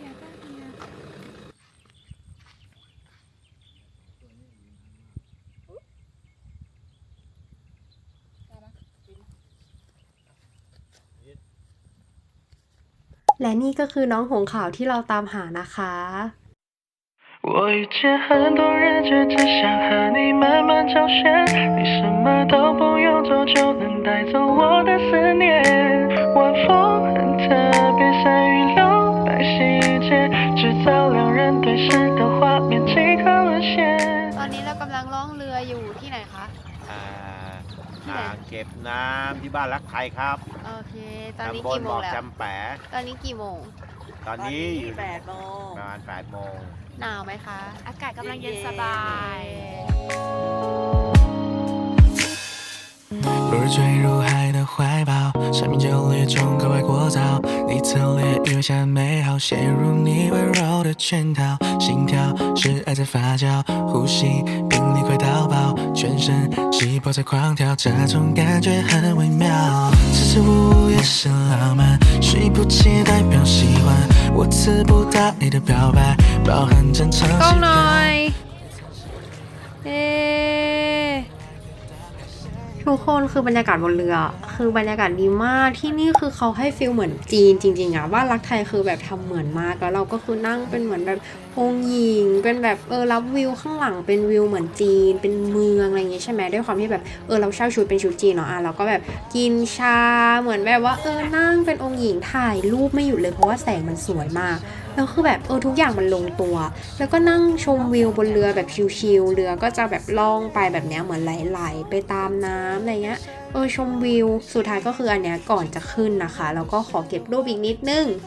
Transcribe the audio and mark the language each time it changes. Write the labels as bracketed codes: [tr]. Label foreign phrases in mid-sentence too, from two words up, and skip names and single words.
[th] และนี่ก็คือน้องหงส์ขาวที่เราตามหานะคะ [zh] 我遇见很多人，却只想和你慢慢找寻。你什么都不用做，就能带走我的思念。晚风很特别，善于留白细节，制造两人对视的画面，即刻沦陷。 [th] ตอนนี้เรากำลังล่องเรืออยู่ที่ไหนคะ อ่างเก็บน้ำที่บ้านรักไทยครับ โอเค ตอนนี้ ตำบล กี่โม บ่ ง อ แล้ว จำแปะ ตอนนี้กี่โมง ตอนนี้อยู่ 8 โมง ประมาณ8 โมง หนาวไหมคะ อากาศกำลังเย็นสบาย [zh] 落日坠入海的怀抱，生命就烈中格外过早。你侧脸余下美好，陷入你温柔的圈套。心跳是爱在发酵，呼吸频率快到爆，全身细胞在狂跳，这种感觉很微妙。支支吾吾也是浪漫，虚不起代表喜欢。我词不达意的表白，包含真诚 [th] กล้อง [zh] 期 หน่อ 盼。 ย เอ๊ [th] ทุกคนคือบรรยากาศบนเรือ คือบรรยากาศดีมากที่นี่คือเขาให้ฟีลเหมือนจีนจริงๆอะบ้านรักไทยคือแบบทำเหมือนมากแล้วเราก็คือนั่งเป็นเหมือนแบบอง ค์หญิงเป็นแบบรับวิวข้างหลังเป็นวิวเหมือนจีนเป็นเมืองอะไรอย่างเงี้ยใช่ไหมด้วยความที่แบบเราเช่าชุดเป็นชุดจีนเนาะเราก็แบบกินชาเหมือนแบบว่านั่งเป็นองค์หญิงถ่ายรูปไม่หยุดเลยเพราะว่าแสงมันสวยมากแล้วคือแบบทุกอย่างมันลงตัว แล้วก็นั่งชมวิวบนเรือแบบชิลๆเรือก็จะแบบล่องไปแบบเนี้ยเหมือนไหลๆไปตามน้ำอะไรเงี้ยชมวิวสุดท้ายก็คืออันเนี้ยก่อนจะขึ้นนะคะแล้วก็ขอเก็บรูปอีกนิดนึง